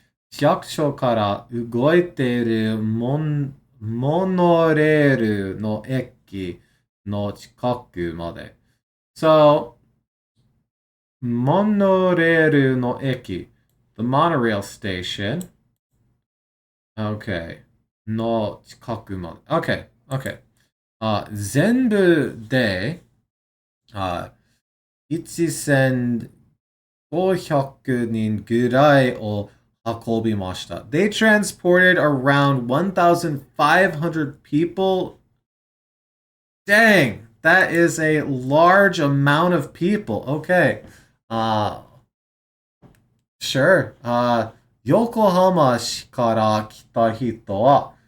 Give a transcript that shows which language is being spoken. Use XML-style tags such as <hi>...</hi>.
<ja>市役所から動いているモノレールの駅の近くまで。</ja> <en>So,</en> <ja>モノレールの駅</ja> <en>the monorail station. Okay.</en> <ja>の近くまで。</ja> <en>Okay, okay.</en> <ja>全部で、1500人ぐらいを運びました.</ja> <en>They transported around 1,500 people. Dang, that is a large amount of people. Okay.</en> <ja>Sure. Yokohama kara kita hito wa.</ja>